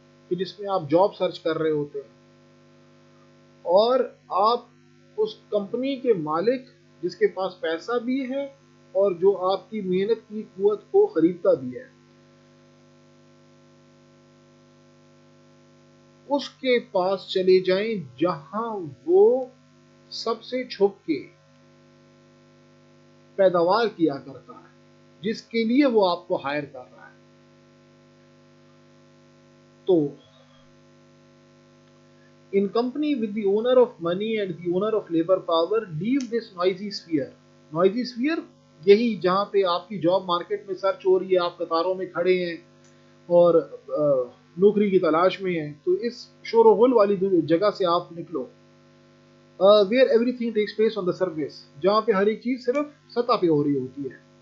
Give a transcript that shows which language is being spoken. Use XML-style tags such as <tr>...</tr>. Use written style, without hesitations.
<ur>کہ جس میں آپ جاب سرچ کر رہے ہوتے ہیں، اور آپ اس کمپنی کے مالک جس کے پاس پیسہ بھی ہے اور جو آپ کی محنت کی قوت کو خریدتا بھی ہے، اس کے پاس چلے جائیں جہاں وہ سب سے چھپ کے پیداوار کیا کرتا ہے جس کے لیے وہ آپ کو ہائر کر رہا ہے. تو</ur> <en>in company with the owner of money and the owner of labor power, leave this noisy sphere. noisy sphere</en> <ur>یہی جہاں پہ آپ کی جاب مارکیٹ میں سرچ ہو رہی ہے، آپ قطاروں میں کھڑے ہیں اور نوکری کی تلاش میں ہیں، تو اس شور و غل والی جگہ سے آپ نکلو.</ur> <en>where everything takes place on the surface،</en> <ur>جہاں پہ ہر ایک چیز صرف سطح پہ ہو رہی ہوتی ہے.</ur>